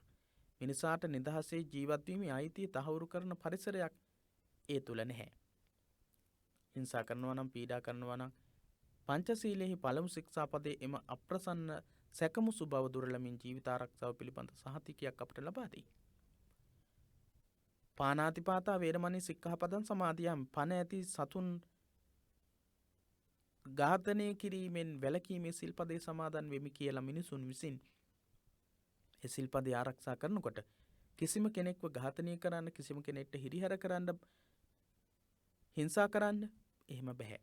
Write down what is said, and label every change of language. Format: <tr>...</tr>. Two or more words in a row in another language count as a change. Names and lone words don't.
<si>මිනිසාට නිදහසේ ජීවත් වීමේ අයිතිය තහවුරු කරන පරිසරයක් ඒ තුල නැහැ. හිංසා කරනවා නම්, පීඩා කරනවා නම් පංචශීලයේ පළමු ශික්ෂාපදයේ එම අප්‍රසන්න සැකමුසු බව දුරලමින් ජීවිත ආරක්ෂාව පිළිබඳ සහතිකයක් අපට ලබා දෙයි.</si> <pi>පානාතිපාතා වේරමණී සික්ඛාපදං සමාදියාමි.</pi> <si>පණ ඇති සතුන් ඝාතනය කිරීමෙන් වැළකීමේ සිල්පදේ සමාදන් වෙමි කියලා මිනිසුන් විසින් ඒ සිල්පදේ ආරක්ෂා කරනකොට කිසිම කෙනෙක්ව ඝාතනය කරන්න, කිසිම කෙනෙක්ට හිරිහැර කරන්න, හිංසා කරන්න එහෙම බෑ.</si>